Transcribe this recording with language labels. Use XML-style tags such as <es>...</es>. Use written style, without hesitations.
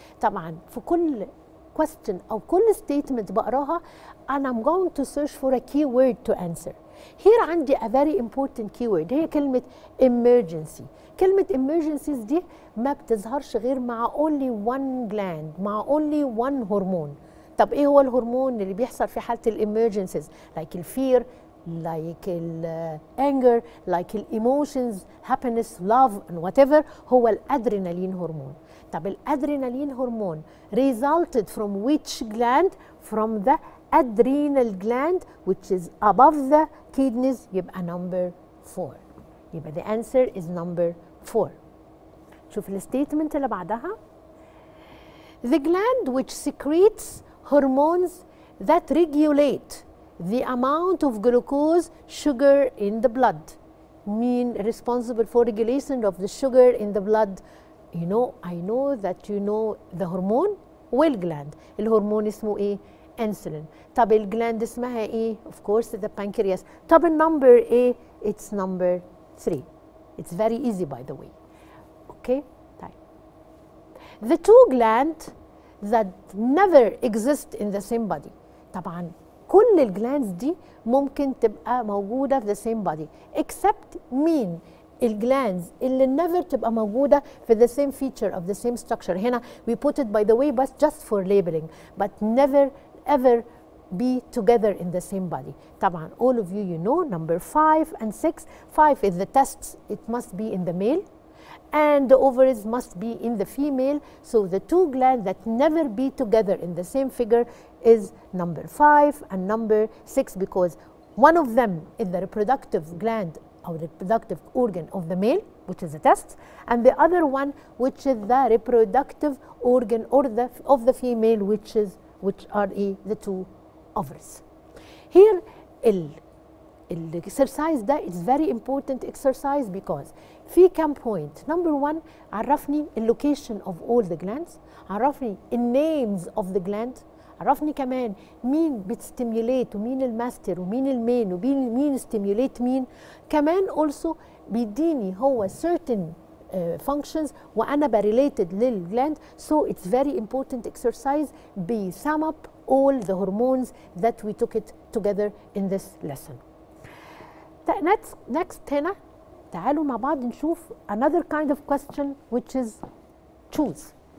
<ar>طبعا في كل</ar> <en>question</en> <ar>أو كل</ar> <en>statement</en> <ar>بقراها</ar> <en>and I'm going to search for a keyword to answer. Here</en> <ar>عندي</ar> <en>a very important keyword</en> <ar>هي كلمة</ar> <en>emergency.</en> <ar>كلمة emergencies دي ما بتظهرش غير مع</ar> <en>only one gland،</en> <ar>مع</ar> <en>only one hormone.</en> <ar>طب ايه هو الهرمون اللي بيحصل في حالة emergencies؟ like الفير،</ar> <en>like anger،</en> <ar>like emotions، happiness، love</ar> <en>and whatever،</en> <ar>هو الادرينالين هرمون. طب الادرينالين هرمون</ar> <en>resulted from which gland؟ from the adrenal gland which is above the kidneys،</en> <ar>يبقى</ar> <en>number 4.</en> <ar>يبقى</ar> <en>the answer is number 4.</en> <ar>شوف الستيتمنت اللي بعدها.</ar> <en>The gland which secretes hormones that regulate the amount of glucose sugar in the blood. Mean responsible for regulation of the sugar in the blood. You know, I know that you know the hormone والgland.</en> <ar>الهرمون اسمه ايه؟ insulin. طب الجلاند اسمها ايه؟</ar> <en>of course the pancreas.</en> <ar>طب النمبر ايه؟</ar> <en>it's number 3. It's very easy by the way. Okay?</en> <ar>طيب.</ar> <en>The two glands that never exist in the same body.</en> <ar>طبعا كل الجلاندز دي ممكن تبقى موجودة في</ar> <en>the same body</en> <ar>except مين؟ الجلاندز اللي never تبقى موجودة في</ar> <en>the same feature of the same structure.</en> <ar>هنا</ar> <en>we put it by the way but just for labeling but never ever be together in the same body.</en> <ar>طبعا</ar> <en>all of you know number 5 and 6. 5 is the testes, it must be in the male, and the ovaries must be in the female. So the two glands that never be together in the same figure is number 5 and number 6 because one of them is the reproductive gland or reproductive organ of the male, which is the testes, and the other one which is the reproductive organ or of the female, which are the two ovaries. Here exercise</en> <ar>ده</ar> <en>is very important exercise because</en> <ar>في كام</ar> <en>point.</en> <ar>Number 1 عرفني</ar> <en>location of all the glands،</en> <ar>عرفني</ar> <en>names of the gland،</en> <ar>عرفني كمان مين بتستيميوليت ومين الماستر ومين المين ومين ستيميوليت مين. كمان also بيديني هو</ar> <en>certain functions</en> <ar>وأنا بريليتد للجلاند.</ar> <en>So it's very important exercise be sum up all the hormones that we took it together in this lesson.</en> <ar>Next هنا تعالوا مع بعض نشوف</ar> <en>another kind of question which is choose.</en>